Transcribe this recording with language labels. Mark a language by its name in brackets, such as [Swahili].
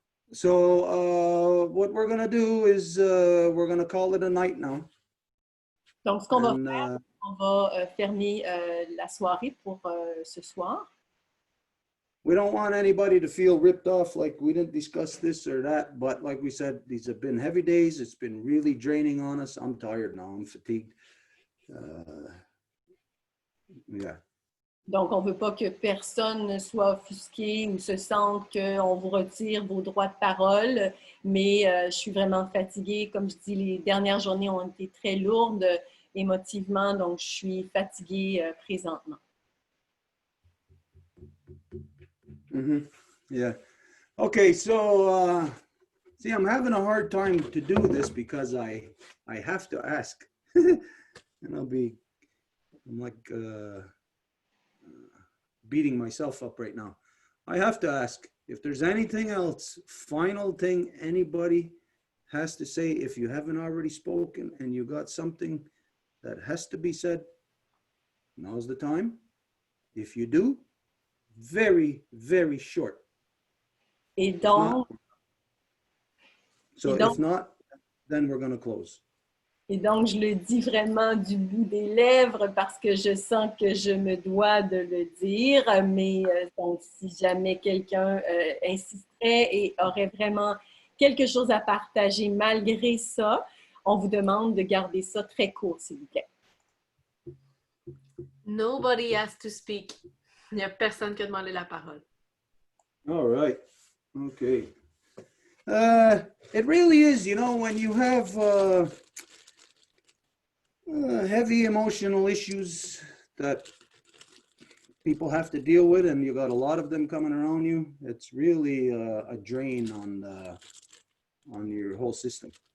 [English] So what we're going to do is we're going to call it a night now. [French] Donc, ce qu'on va faire, on va fermer la soirée pour ce soir. [English] We don't want anybody to feel ripped off like we didn't discuss this or that, but like we said, these have been heavy days. It's been really draining on us. I'm tired now. I'm fatigued. Yeah. [French] Donc, on ne veut pas que personne soit offusqué ou se sente qu'on vous retire vos droits de parole, mais je suis vraiment fatiguée. Comme je dis, les dernières journées ont été très lourdes émotivement, donc je suis fatiguée présentement. Mm-hmm. Yeah. [English] Okay, so see, I'm having a hard time to do this because I have to ask. And I'm like beating myself up right now. I have to ask if there's anything else, final thing anybody has to say. If you haven't already spoken and you got something that has to be said, now's the time. If you do, very, very short. [French] Et donc, [English] if not, then we're going to close. [French] Et donc, je le dis vraiment du bout des lèvres parce que je sens que je me dois de le dire. Mais donc, si jamais quelqu'un insisterait et aurait vraiment quelque chose à partager malgré ça, on vous demande de garder ça très court, s'il vous plaît. [English] Nobody has to speak. [French] Il n'y a personne qui a demandé la parole. [English] All right. Okay. It really is, you know, when you have heavy emotional issues that people have to deal with, and you got a lot of them coming around you, it's really a drain on your whole system.